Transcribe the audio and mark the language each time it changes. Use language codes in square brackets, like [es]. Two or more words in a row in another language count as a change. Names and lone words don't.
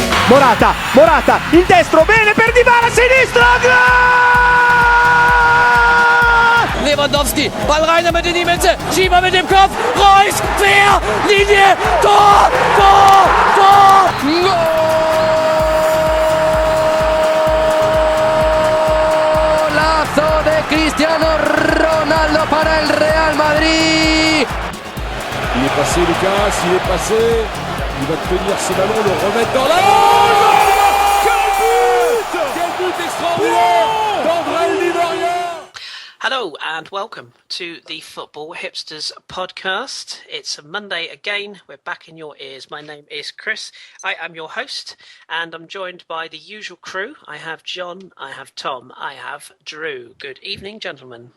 [it] Morata, il destro, bene per Dybala, sinistro, gol! [de] Lewandowski, Ball rein damit in die Mitte, Schieber mit dem Kopf, Reus, quer, Linie, Tor, [es] Golazo de Cristiano Ronaldo para el Real Madrid. [fr] Il est passé Lucas, il est passé, il va tenir ce ballon, le remettre dans la... Quel but extraordinaire d'André Di Maria. [en] Hello and welcome to the Football Hipsters podcast. It's a Monday again. We're back in your ears. My name is Kris. I am your host and I'm joined by the usual crew. I have John, I have Tom, I have Drew. Good evening, gentlemen.